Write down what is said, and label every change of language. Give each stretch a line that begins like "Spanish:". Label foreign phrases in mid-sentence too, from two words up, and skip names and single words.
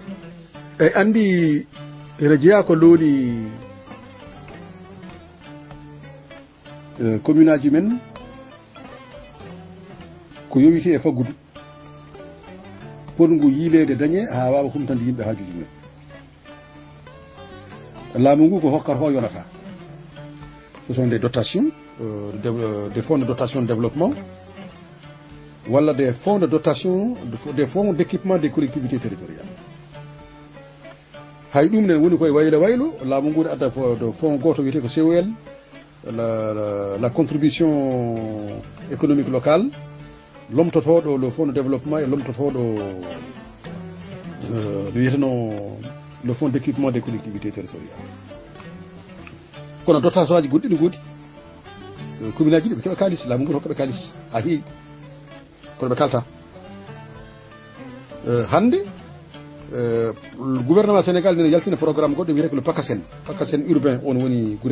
Fula: eyyi andi ene jeeya ko looni commune aji men ko yowiti e faggudu pongu yiilede dañe ha wawa humtande yimɓe haajuji men laamu ngu ko hokkata ho yonata
French: ce sont des dotations des fonds de dotation de développement walla des fonds de dotation des fonds d'équipement des collectivités territoriales
Fula: hay ɗum nen woni koye waylo laamu ngu ne adda
French: de fonds
Fula: goto wiyete ko
French: COL la contribution économique locale lomtotoɗo le fonds de développement et lomtotoɗo
Fula: no wiyeteno
French: le fonds d'équipement des collectivités territoriales
Fula: kono dotation aji goɗɗi ne goodi commune aji ɗi ɓe keeɓa kalis laamu ngu hokkaɓe kalis ha heewi kono ɓe kalta hande gouvernement Sénégal nene yaltina programme goɗɗo wiyete ko le PACASEN urbain on woni guure